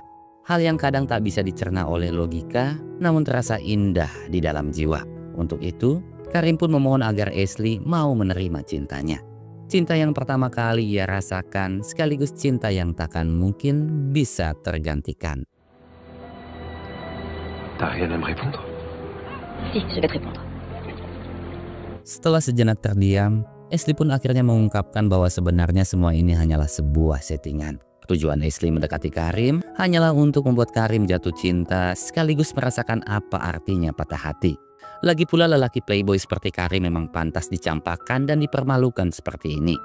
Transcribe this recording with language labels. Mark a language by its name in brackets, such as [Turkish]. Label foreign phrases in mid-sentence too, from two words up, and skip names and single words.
[Indonesian] Hal yang kadang tak bisa dicerna oleh logika, namun terasa indah di dalam jiwa. Untuk itu, Karim pun memohon agar Ashley mau menerima cintanya. Cinta yang pertama kali ia rasakan, sekaligus cinta yang takkan mungkin bisa tergantikan." [French] T'as rien à me répondre? Si, je vais te répondre. [Indonesian] Setelah sejenak terdiam, Ashley pun akhirnya mengungkapkan bahwa sebenarnya semua ini hanyalah sebuah settingan. Tujuan Ashley mendekati Karim hanyalah untuk membuat Karim jatuh cinta, sekaligus merasakan apa artinya patah hati. Lagi pula lelaki playboy seperti Karim memang pantas dicampakkan dan dipermalukan seperti ini.